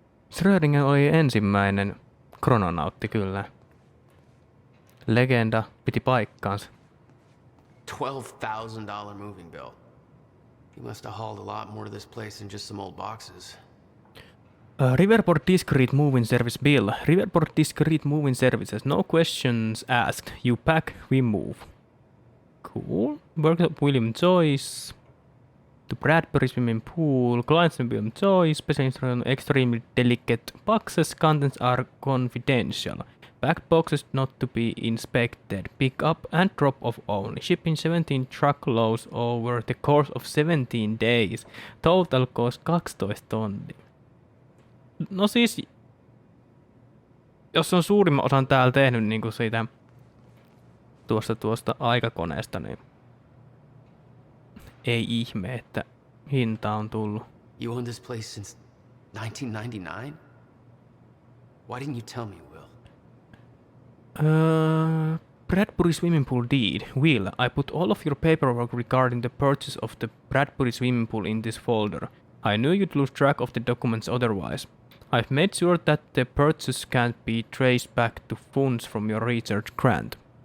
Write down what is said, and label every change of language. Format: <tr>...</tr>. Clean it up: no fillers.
<fi>Schrödinger oli ensimmäinen krononautti kyllä. Legenda piti paikkaansa.</fi> <en>$12,000 moving bill. He must have hauled a lot more to this place than just some old boxes. Riverport Discrete Moving Service Bill. Riverport Discrete Moving Services. No questions asked. You pack, we move. Cool. Workshop William Joyce. To Bradbury Swimming Pool. Clients William Joyce. Special instruction extremely delicate boxes. Contents are confidential. Packed boxes not to be inspected. Pick up and drop off only. Shipping 17 truckloads over the course of 17 days. Total cost 12 tonnia.</en> <fi>No siis, jos on suurimman osan täällä tehnyt niin kuin siitä tuosta aikakoneesta, niin ei ihme, että hinta on tullut.</fi> <en>You owned this place since 1999? Why didn't you tell me, Will? Bradbury Swimming Pool deed. Will, I put all of your paperwork regarding the purchase of the Bradbury Swimming Pool in this folder. I knew you'd lose track of the documents otherwise. I've made sure that the purchase can't be traced back to funds from your research grant.</en>